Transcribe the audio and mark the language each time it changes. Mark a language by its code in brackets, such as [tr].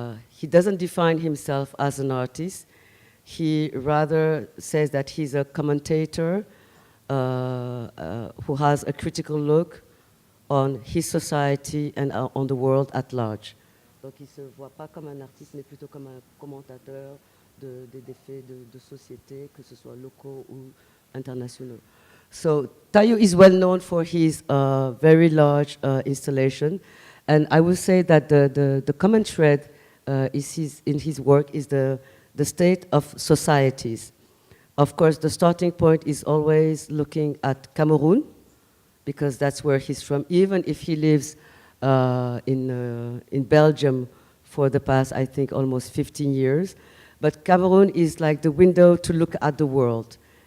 [en] He doesn't define himself as an artist. He rather says that he's a commentator who has a critical look on his society and on the world at large. [fr] Donc il ne se voit pas comme un artiste, mais plutôt comme un commentateur des faits de société, que ce soit locaux ou internationaux. [en] So Tailloux is well known for his very large installation, and I would say that the common thread in his work is the state of societies. Of course, the starting point is always looking at Cameroon, because that's where he's from, even if he lives in Belgium for the past, I think, almost 15 years. But Cameroon is like the window to look at the world.